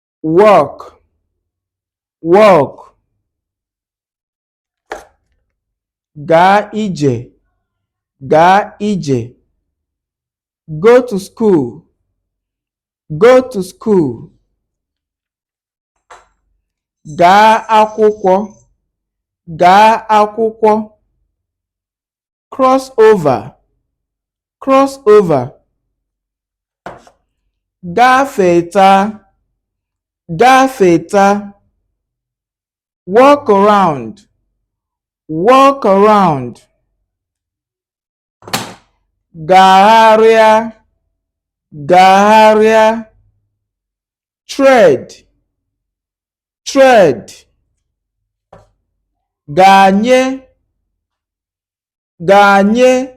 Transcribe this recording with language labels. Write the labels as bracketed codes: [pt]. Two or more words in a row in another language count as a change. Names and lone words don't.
[en] walk, walk. [ig] Gaa ije, gaa ije. [en] Go to school, go to school. [ig] Gaa akwụkwọ, gaa akwụkwọ. [en] Cross over, cross over. [ig] Gafeta, gafeta. [en] Walk around, walk around. [ig] Gagharịa, gagharịa. [en] Tread, tread. [ig] Ganye, ganye.